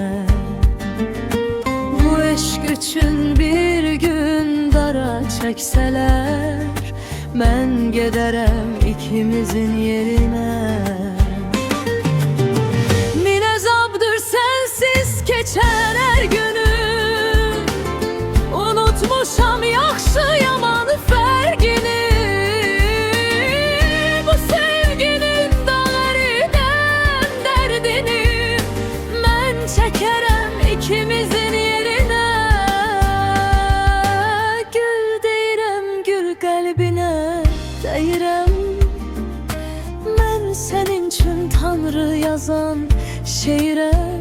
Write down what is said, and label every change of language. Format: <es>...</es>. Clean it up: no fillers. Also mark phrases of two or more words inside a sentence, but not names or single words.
<tr>Bu eşk üçün bir gün dara çekseler, ben giderem ikimizin yerine. Min azabdır sensiz geçen her günüm.</tr> <az>Unutmuşam yaxşı yaman fərqini. Bu sevginin dağlarından dərdini mən çəkərəm</az> <tr>ikimizin yerine.</tr> <az>Gül deyirəm gül qəlbinə deyirəm, mən sənin üçün Tanrı yazan şeirəm.</az>